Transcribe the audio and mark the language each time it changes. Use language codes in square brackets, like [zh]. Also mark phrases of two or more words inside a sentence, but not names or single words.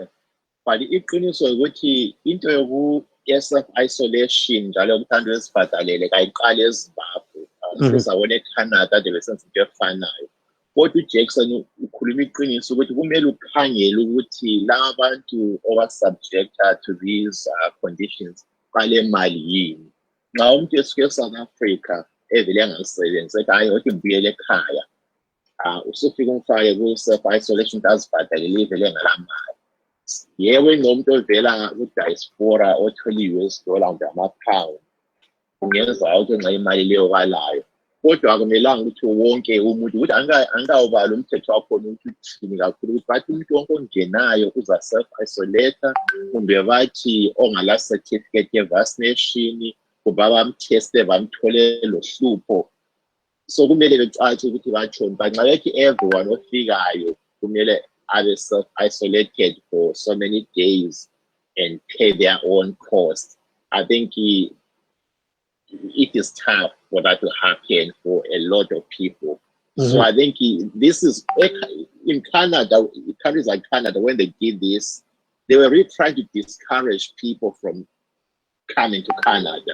[nd] But iqiniso ukuthi into self-isolation njalo ukuthi wesibhadalele kayiqali eZimbabwe. Sesawona eCanada besenza into efanayo. Kodwa uJackson ukhuluma iqiniso ukuthi kumele ukhangele ukuthi laba bantu [en] subjected to these conditions [nd] bale mali yini. Nxa umuntu esuke eSouth Africa evele angasebenzi ethi hayi othi ngibuyele ekhaya. Usufika umfake ku-self-isolation azibhadalele ivele ngalamali. Yebo ngomuntu ovela ku-Diaspora othola i-US dollar ngama-pound. Kungenza ukuthi nxa imali leyo balayo. Kodwa akumelanga ukuthi wonke umuntu ukuthi angawubala umthetho wakhona ukuthi uthini kakhulu ukuthi bathi umuntu wonke ongenayo uza self-isolate kumbe bathi ongala certificate ye-vaccination kuba bamteste bamthole lo hlupho. [en] So [nd] kumele becathi ukuthi batshoni [en] but [nd] nxa bethi [en] everyone [nd] ofikayo kumele abe [en] self-isolated for so many days and pay their own cost. I think it is tough for that to happen for a lot of people. So I think this is in Canada, countries like Canada, when they did this, they were really trying to discourage people from coming to Canada.